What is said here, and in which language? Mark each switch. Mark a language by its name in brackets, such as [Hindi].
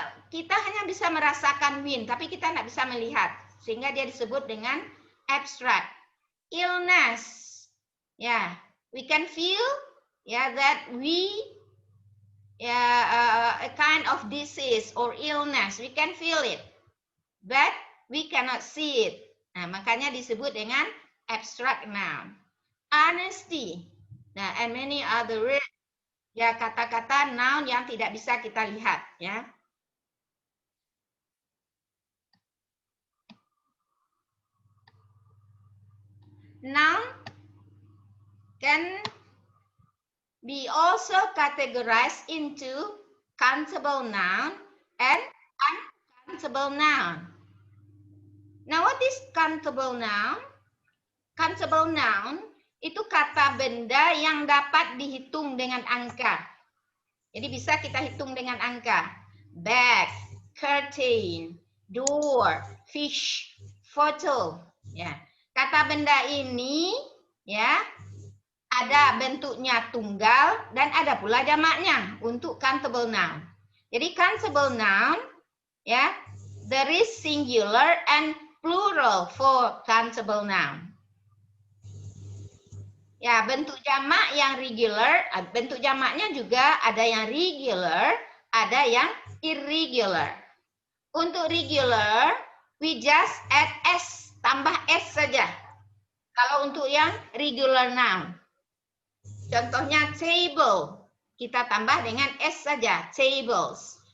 [Indonesian] Kita hanya bisa merasakan wind, tapi kita tidak bisa melihat, sehingga dia disebut dengan abstract. [English] Illness, yeah, we can feel, yeah, that we a kind of disease or illness. We can feel it, but we cannot see it. [Indonesian] Nah, makanya disebut dengan abstract noun. [English] Honesty. Nah, and many other words. [Indonesian] Ya, kata-kata noun yang tidak bisa kita lihat, ya. [English] Noun can be also categorized into countable noun and uncountable noun. Now, what is countable noun? [Indonesian] Countable noun itu kata benda yang dapat dihitung dengan angka. Jadi bisa kita hitung dengan angka. [English] Bag, curtain, door, fish, photo. [Indonesian] Ya, kata benda ini ya ada bentuknya tunggal dan ada pula jamaknya untuk countable noun. Jadi countable noun ya, [English] there is singular and plural for countable noun. [Indonesian] Ya, bentuk jamak yang regular, bentuk jamaknya juga ada yang regular, ada yang irregular. Untuk regular, [English] we just add s, [Indonesian] tambah s saja. Kalau untuk yang regular noun. Contohnya table, kita tambah dengan s saja, tables.